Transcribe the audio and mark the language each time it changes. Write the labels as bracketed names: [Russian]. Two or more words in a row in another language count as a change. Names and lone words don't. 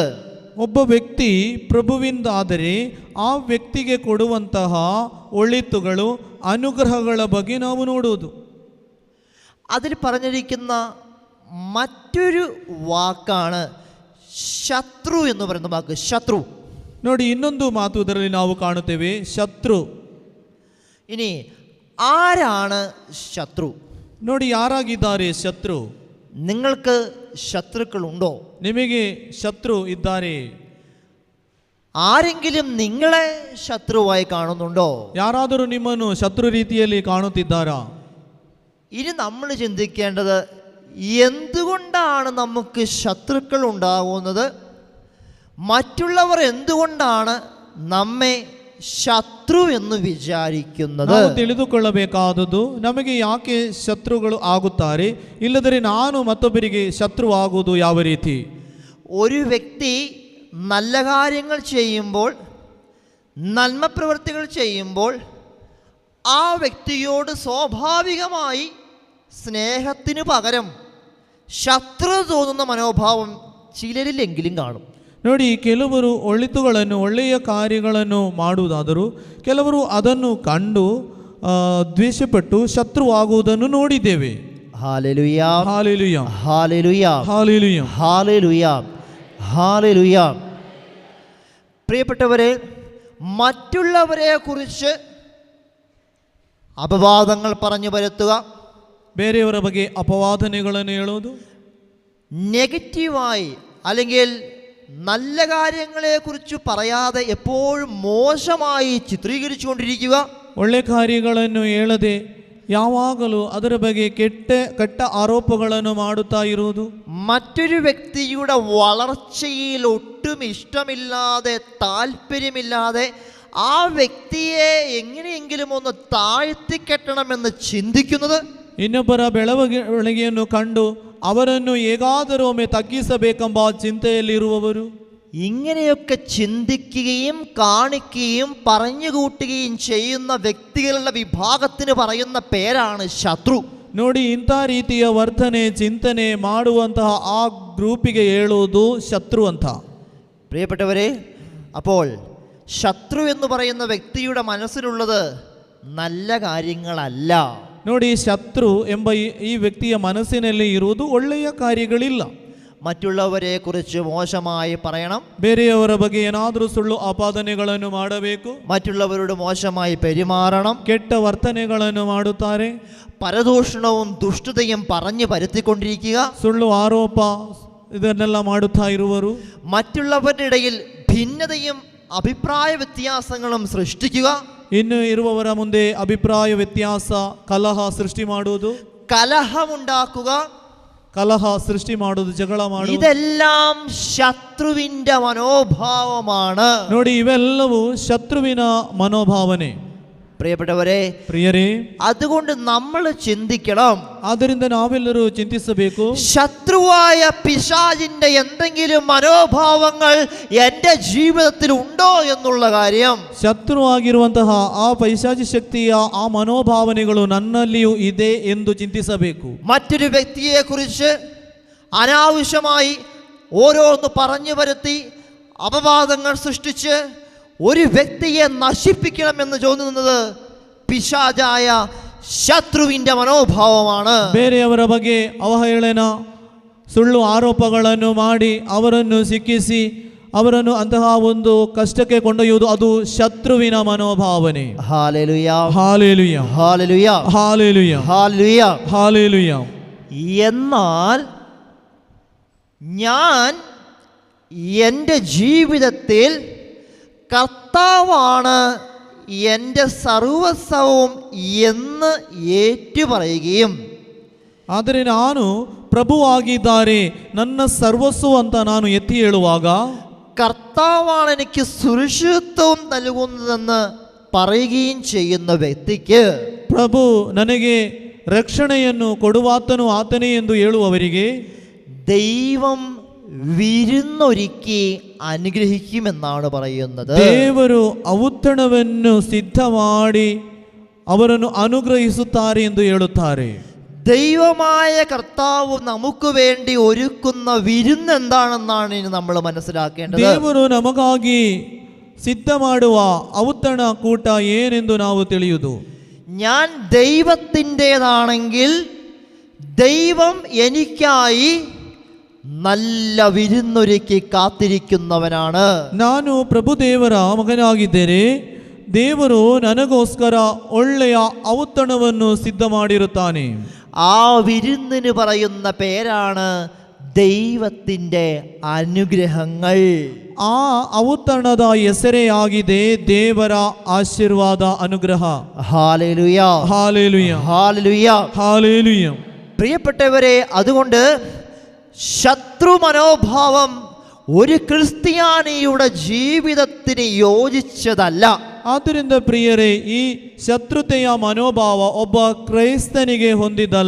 [Kannada] ಒಬ್ಬ ವ್ಯಕ್ತಿ ಪ್ರಭುವಿಂದಾದರೆ ಆ ವ್ಯಕ್ತಿಗೆ ಕೊಡುವಂತಹ ಒಳಿತುಗಳು, ಅನುಗ್ರಹಗಳ ಬಗ್ಗೆ ನಾವು ನೋಡುವುದು. [Malayalam] അതിൽ പറഞ്ഞിരിക്കുന്ന മറ്റൊരു വാക്കാണ് ശത്രു എന്ന് പറയുന്ന വാക്ക്. ശത്രു. [Kannada] ನೋಡಿ, ಇನ್ನೊಂದು ಮಾತು ಇದರಲ್ಲಿ ನಾವು ಕಾಣುತ್ತೇವೆ, ಶತ್ರು. [Malayalam] ഇനി ആരാണ് ശത്രു? [Kannada] ನೋಡಿ, ಯಾರಾಗಿದ್ದಾರೆ ಶತ್ರು? [Malayalam] നിങ്ങൾക്ക് ശത്രുക്കളുണ്ടോ? [Kannada] ನಿಮಗೆ ಶತ್ರು ಇದ್ದಾರೆ? [Malayalam] ആരെങ്കിലും നിങ്ങളെ ശത്രുവായി കാണുന്നുണ്ടോ? [Kannada] ಯಾರಾದರೂ ನಿಮ್ಮನ್ನು ಶತ್ರು ರೀತಿಯಲ್ಲಿ ಕಾಣುತ್ತಿದ್ದಾರಾ? [Malayalam] ഇനി നമ്മൾ ചിന്തിക്കേണ്ടത്, എന്തുകൊണ്ടാണ് നമുക്ക് ശത്രുക്കൾ ഉണ്ടാകുന്നത്? മറ്റുള്ളവർ എന്തുകൊണ്ടാണ് നമ്മെ [Kannada] ಶತ್ರು ಎಂದು [Malayalam] ವಿಚಾರಿക്കുന്നത്? [Kannada] ನಾವು ತಿಳಿದುಕೊಳ್ಳಬೇಕಾದದ್ದು, ನಮಗೆ ಯಾಕೆ ಶತ್ರುಗಳು ಆಗುತ್ತಾರೆ, ಇಲ್ಲದರೆ ನಾನು ಮತ್ತೊಬ್ಬರಿಗೆ ಶತ್ರು ಆಗುವುದು ಯಾವ ರೀತಿ? [Malayalam] ഒരു വ്യക്തി നല്ല കാര്യങ്ങൾ ചെയ്യുമ്പോൾ, നന്മ പ്രവൃത്തികൾ ചെയ്യുമ്പോൾ ആ വ്യക്തിയോട് സ്വാഭാവികമായി സ്നേഹത്തിന് പകരം ശത്രു തോന്നുന്ന മനോഭാവം ചിലരിലെങ്കിലും കാണും. [Kannada] ನೋಡಿ, ಕೆಲವರು ಒಳಿತುಗಳನ್ನು, ಒಳ್ಳೆಯ ಕಾರ್ಯಗಳನ್ನು ಮಾಡುವುದಾದರೂ ಕೆಲವರು ಅದನ್ನು ಕಂಡು ದ್ವೇಷಪಟ್ಟು ಶತ್ರುವಾಗುವುದನ್ನು ನೋಡಿದ್ದೇವೆ. ಹಾಲೆಲೂಯ, ಹಾಲೆಲೂಯ, ಹಾಲೆಲೂಯ, ಹಾಲೆಲೂಯ, ಹಾಲೆಲೂಯ, ಹಾಲೆಲೂಯ. [Malayalam] പ്രിയപ്പെട്ടവരെ, മറ്റുള്ളവരെ കുറിച്ച് അപവാദങ്ങൾ പറഞ്ഞു വരുത്തുക, [Kannada] ಬೇರೆಯವರ ಬಗ್ಗೆ ಅಪವಾದನೆಗಳನ್ನು ಹೇಳೋದು, [Malayalam] നെഗറ്റീവായി അല്ലെങ്കിൽ നല്ല കാര്യങ്ങളെക്കുറിച്ച് പറയാതെ എപ്പോഴും മോശമായി ചിത്രീകരിച്ചുകൊണ്ടിരിക്കുക, [Kannada] ಒಳ್ಳೆ ಕಾರ್ಯಗಳನ್ನು ಹೇಳದೆ ಯಾವಾಗಲೂ ಅದರ ಬಗ್ಗೆ ಕೆಟ್ಟ ಆರೋಪಗಳನ್ನು ಮಾಡುತ್ತಾ ಇರುವುದು, [Malayalam] മറ്റൊരു വ്യക്തിയുടെ വളർച്ചയിൽ ഒട്ടും ഇഷ്ടമില്ലാതെ താല്പര്യമില്ലാതെ ആ വ്യക്തിയെ എങ്ങനെയെങ്കിലും ഒന്ന് താഴ്ത്തിക്കെട്ടണമെന്ന് ചിന്തിക്കുന്നത്, [Kannada] ಇನ್ನೊಬ್ಬರ ಬೆಳವಣಿಗೆಯನ್ನು ಕಂಡು ಅವರನ್ನು ಹೇಗಾದರೂ ಒಮ್ಮೆ ತಗ್ಗಿಸಬೇಕೆಂಬ ಚಿಂತೆಯಲ್ಲಿರುವವರು, [Malayalam] ഇങ്ങനെയൊക്കെ ചിന്തിക്കുകയും കാണിക്കുകയും പറഞ്ഞുകൂട്ടുകയും ചെയ്യുന്ന വ്യക്തികളുടെ വിഭാഗത്തിന് പറയുന്ന പേരാണ് ശത്രു. [Kannada] ನೋಡಿ, ಇಂಥ ರೀತಿಯ ವರ್ತನೆ ಚಿಂತನೆ ಮಾಡುವಂತಹ ಆ ಗ್ರೂಪಿಗೆ ಹೇಳುವುದು ಶತ್ರು ಅಂತ. [Malayalam] പ്രിയപ്പെട്ടവരെ, അപ്പോൾ ശത്രു എന്ന് പറയുന്ന വ്യക്തിയുടെ മനസ്സിലുള്ളത് നല്ല കാര്യങ്ങളല്ല. [Kannada] ನೋಡಿ, ಶತ್ರು ಎಂಬ ಈ ವ್ಯಕ್ತಿಯ ಮನಸ್ಸಿನಲ್ಲಿ ಇರುವುದು ಒಳ್ಳೆಯ ಕಾರ್ಯಗಳಿಲ್ಲ. [Malayalam] മറ്റുള്ളവരെ കുറിച്ച് മോശമായി പറയണം, [Kannada] ಬೇರೆಯವರ ಬಗ್ಗೆ ಏನಾದರೂ ಸುಳ್ಳು ಆಪಾದನೆಗಳನ್ನು ಮಾಡಬೇಕು, [Malayalam] മറ്റുള്ളവരോട് മോശമായി പെരുമാറണം, [Kannada] ಕೆಟ್ಟ ವರ್ತನೆಗಳನ್ನು ಮಾಡುತ್ತಾರೆ, [Malayalam] പരദൂഷണവും ദുഷ്ടതയും പറഞ്ഞു പരത്തിക്കൊണ്ടിരിക്കുക, [Kannada] ಸುಳ್ಳು ಆರೋಪ ಇದನ್ನೆಲ್ಲ ಮಾಡುತ್ತಾ ಇರುವರು, [Malayalam] മറ്റുള്ളവരുടെ ഇടയിൽ ഭിന്നതയും അഭിപ്രായ വ്യത്യാസങ്ങളും സൃഷ്ടിക്കുക, [Kannada] ಇನ್ನು ಇರುವವರ ಮುಂದೆ ಅಭಿಪ್ರಾಯ ವ್ಯತ್ಯಾಸ ಕಲಹ ಸೃಷ್ಟಿ ಮಾಡುವುದು, [Malayalam] കലഹമുണ്ടാക്കുക, [Kannada] ಕಲಹ ಸೃಷ್ಟಿ ಮಾಡುವುದು, ಜಗಳ ಮಾಡುವುದು, [Malayalam] ഇതെല്ലാം ശത്രുവിന്റെ മനോഭാവമാണ്. [Kannada] ನೋಡಿ, ಇವೆಲ್ಲವೂ ಶತ್ರುವಿನ ಮನೋಭಾವನೆ. [Malayalam] പ്രിയരേ, അതുകൊണ്ട് നമ്മൾ ചിന്തിക്കണം, [Kannada] ಆದ್ದರಿಂದ ನಾವೆಲ್ಲರೂ ಚಿಂತಿಸಬೇಕು, [Malayalam] ശത്രുവായ പിശാചിന്റെ എന്തെങ്കിലും മനോഭാവങ്ങൾ എൻ്റെ ജീവിതത്തിൽ ഉണ്ടോ എന്നുള്ള കാര്യം. [Kannada] ಶತ್ರುವಾಗಿರುವಂತಹ ಆ ಪೈಶಾಚಿ ಶಕ್ತಿಯ ಆ ಮನೋಭಾವನೆಗಳು ನನ್ನಲ್ಲಿಯೂ ಇದೆ ಎಂದು ಚಿಂತಿಸಬೇಕು. [Malayalam] മറ്റൊരു വ്യക്തിയെ കുറിച്ച് അനാവശ്യമായി ഓരോന്ന് പറഞ്ഞു വരുത്തി അപവാദങ്ങൾ സൃഷ്ടിച്ച് ഒരു വ്യക്തിയെ നശിപ്പിക്കണമെന്ന് തോന്നുന്നത് പിശാചായ ശത്രുവിന്റെ മനോഭാവമാണ്. [Kannada] ಬೇರೆಯವರ ಬಗ್ಗೆ ಅವಹೇಳನ ಸುಳ್ಳು ಆರೋಪಗಳನ್ನು ಮಾಡಿ ಅವರನ್ನು ಸಿಕ್ಕಿಸಿ ಅವರನ್ನು ಅಂತಹ ಒಂದು ಕಷ್ಟಕ್ಕೆ ಕೊಂಡೊಯ್ಯುವುದು ಅದು ಶತ್ರುವಿನ ಮನೋಭಾವನೆ. [Malayalam] ഹല്ലേലൂയ, ഹല്ലേലൂയ, ഹല്ലേലൂയ, ഹല്ലേലൂയ, ഹല്ലേലൂയ, ഹല്ലേലൂയ. എന്നാൽ ഞാൻ എൻ്റെ ജീവിതത്തിൽ കർത്താവാണ് എൻ്റെ സർവസ്വവും എന്ന് ഏറ്റുപറയുകയും, [Kannada] ಆದರೆ ನಾನು ಪ್ರಭುವಾಗಿದ್ದಾರೆ ನನ್ನ ಸರ್ವಸ್ವ ಅಂತ ನಾನು ಎತ್ತಿ ಹೇಳುವಾಗ, [Malayalam] കർത്താവാണ് എനിക്ക് സുരക്ഷിതത്വം നൽകുന്നതെന്ന് പറയുകയും ചെയ്യുന്ന വ്യക്തിക്ക്, [Kannada] ಪ್ರಭು ನನಗೆ ರಕ್ಷಣೆಯನ್ನು ಕೊಡುವಾತನು ಆತನೇ ಎಂದು ಹೇಳುವವರಿಗೆ [Malayalam] ദൈവം വിരുന്നൊരുക്കി അനുഗ്രഹിക്കുമെന്നാണ് പറയുന്നത്. [Kannada] ದೇವರು ಔತಣವನ್ನು ಸಿದ್ಧ ಮಾಡಿ ಅವರನ್ನು ಅನುಗ್ರಹಿಸುತ್ತಾರೆ ಎಂದು ಹೇಳುತ್ತಾರೆ. [Malayalam] ദൈവമായ കർത്താവ് നമുക്ക് വേണ്ടി ഒരുക്കുന്ന വിരുന്ന് എന്താണെന്നാണ് ഇനി നമ്മൾ മനസ്സിലാക്കേണ്ടത്. [Kannada] ದೇವರು ನಮಗಾಗಿ ಸಿದ್ಧ ಮಾಡುವ ಔತಣ ಕೂಟ ಏನೆಂದು ನಾವು ತಿಳಿಯುವುದು. [Malayalam] ഞാൻ ദൈവത്തിൻ്റെതാണെങ്കിൽ ദൈവം എനിക്കായി നല്ല വിരുന്നൊരുക്കി കാത്തിരിക്കുന്നവനാണ്. [Kannada] ನಾನು ಪ್ರಭುದೇವರ ಮಗನಾಗಿದ್ದೇನೆ, ದೇವರು ನನಗೋಸ್ಕರ ಒಳ್ಳೆಯ ಔತಣವನ್ನು ಸಿದ್ಧ ಮಾಡಿರುತ್ತಾನೆ. [Malayalam] ആ വിരുന്നിന് പറയുന്ന പേരാണ് ദൈവത്തിൻ്റെ അനുഗ്രഹങ്ങൾ. [Kannada] ಆ ಔತಣದ ಹೆಸರೇ ಆಗಿದೆ ದೇವರ ಆಶೀರ್ವಾದ, ಅನುಗ್ರಹ. [Malayalam] ഹല്ലേലൂയ, ഹല്ലേലൂയ, ഹല്ലേലൂയ, ഹല്ലേലൂയ. പ്രിയപ്പെട്ടവരെ, അതുകൊണ്ട് ശത്രു മനോഭാവം ഒരു ക്രിസ്ത്യാനിയുടെ ജീവിതത്തിന് യോജിച്ചതല്ല. [Kannada] ಆದ್ದರಿಂದ ಪ್ರಿಯರೇ, ಈ ಶತ್ರುತೆಯ ಮನೋಭಾವ ಒಬ್ಬ ಕ್ರೈಸ್ತನಿಗೆ ಹೊಂದಿದ್ದಲ್ಲ.